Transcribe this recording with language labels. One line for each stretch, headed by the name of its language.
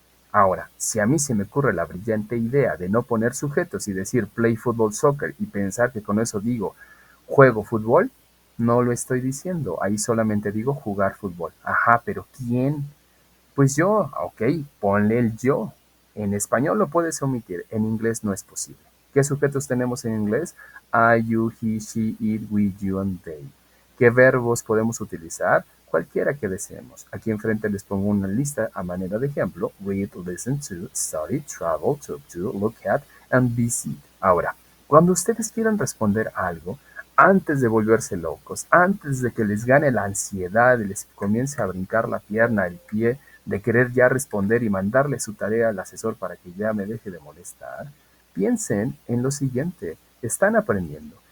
Spanish: Ahora, si a mí se me ocurre la brillante idea de no poner sujetos y decir
English: play football soccer
Spanish: y pensar que con eso digo juego fútbol, no lo estoy diciendo, ahí solamente digo jugar fútbol. Ajá, pero ¿quién? Pues yo, ok, ponle el yo. En español lo puedes omitir, en inglés no es posible. ¿Qué sujetos tenemos en inglés?
English: I, you, he, she, it, we, you, and they.
Spanish: ¿Qué verbos podemos utilizar? Cualquiera que deseemos. Aquí enfrente les pongo una lista a manera de ejemplo.
English: Read, listen to, study, travel, talk to, look at, and visit.
Spanish: Ahora, cuando ustedes quieran responder algo, antes de volverse locos, antes de que les gane la ansiedad y les comience a brincar la pierna, el pie, de querer ya responder y mandarle su tarea al asesor para que ya me deje de molestar, piensen en lo siguiente, están aprendiendo.